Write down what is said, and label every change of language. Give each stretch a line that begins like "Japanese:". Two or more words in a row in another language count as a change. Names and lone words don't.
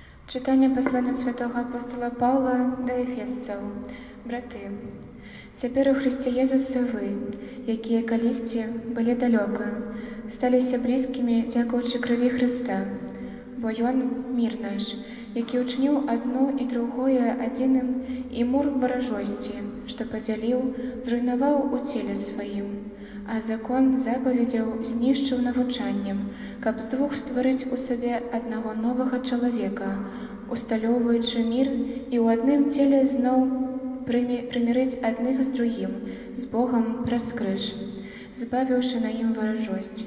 Ukrainian: Читання послання святого апостола Павла до Ефесців.
Belarusian: Брати, цяпер у Христе Єзусе ви, якія калісьці былі далёка, сталіся блізкімі дзякуючы крыві Христа, бо Ён мір наш, які учыніў адно і другое адзіным і мур варажосці, што падзяліў, зруйнаваў у целе сваім, а закон запаведзяў знішчыў навучаннем, каб з двух стварыць у сабе аднаго новага чалавека, усталёўваючы мір і ў адным целе зноў прымірыць адных з другім, з Богам праз крыж, збавіўшы на ім варажосць.